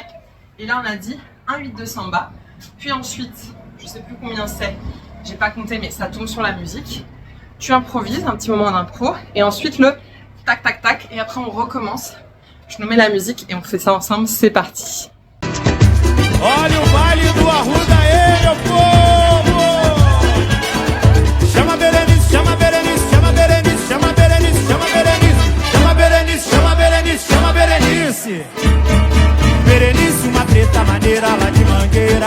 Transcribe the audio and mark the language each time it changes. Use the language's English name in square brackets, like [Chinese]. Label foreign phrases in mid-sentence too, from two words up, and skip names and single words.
[French] Et là on a dit un 8 de samba, puis ensuite, je sais plus combien c'est, j'ai pas compté mais ça tombe sur la musique. Tu improvises, un petit moment d'impro, et ensuite le tac tac tac, et après on recommence. Je nous mets la musique et on fait ça ensemble, c'est parti. [Portuguese] Olha o baile do Arruda aí, meu povo! Chama Berenice, chama Berenice, chama Berenice, chama Berenice, chama Berenice, chama Berenice, chama Berenice, chama Berenice. Berenice, uma treta maneira lá de Mangueira.